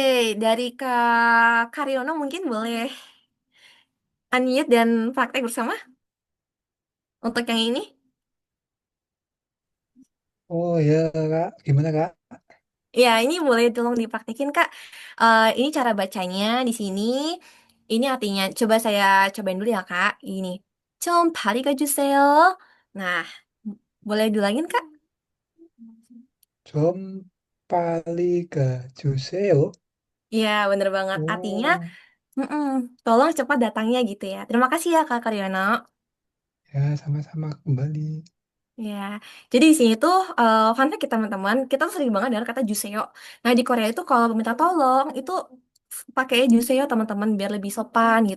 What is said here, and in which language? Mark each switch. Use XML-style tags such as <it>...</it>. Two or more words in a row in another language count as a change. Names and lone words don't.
<id>Dari Kak Karyono mungkin boleh unmute dan praktek bersama untuk yang ini. Oh ya Kak, gimana Kak? Ya, ini boleh tolong dipraktekin, Kak. Ini cara bacanya di sini. Ini artinya, coba saya cobain dulu ya, Kak. Ini.</id> <ko>좀 발휘해 주세요.</ko> <id>Nah, boleh diulangin, Kak?</id> <ko>좀 빨리 가주세요.</ko> <id>Iya, bener banget. Artinya, Oh mm-mm, tolong cepat datangnya gitu ya. Terima kasih ya, Kak Karyono. ya sama-sama kembali. Ya, jadi di sini tuh</id> <en>fun fact</en> <id>ya teman-teman, kita tuh sering banget dengar kata juseo. Nah di Korea itu kalau meminta tolong itu pakai juseo teman-teman biar lebih sopan gitu.</id>